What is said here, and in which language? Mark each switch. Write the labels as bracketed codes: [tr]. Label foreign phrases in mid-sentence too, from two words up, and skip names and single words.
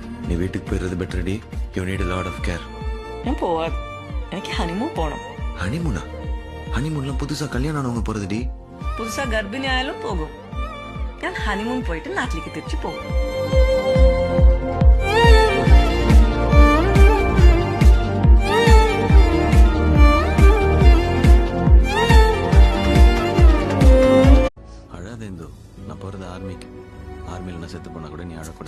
[ta] நீ வீட்டுக்கு போயிடுறது பெட்டர் டி. [en] you need a lot of care. [ta] நான் போவாது, எனக்கு ஹனிமூன் போகணும். ஹனிமூனா? ஹனிமூன்லாம் புதுசா கல்யாணம் ஆனவங்க போறது டி. புதுசா கர்ப்பிணி ஆயாலும் போகும். [ml] ഞാൻ ഹണിമൂൺ പോയിട്ട് നാട്ടിലേക്ക് തിരിച്ചു പോകും. [ta] அழாத இந்து, நான் போறது ஆர்மிக்கு. ஆர்மியில் நான் செத்து போனா கூட நீ அழக்கூடாது.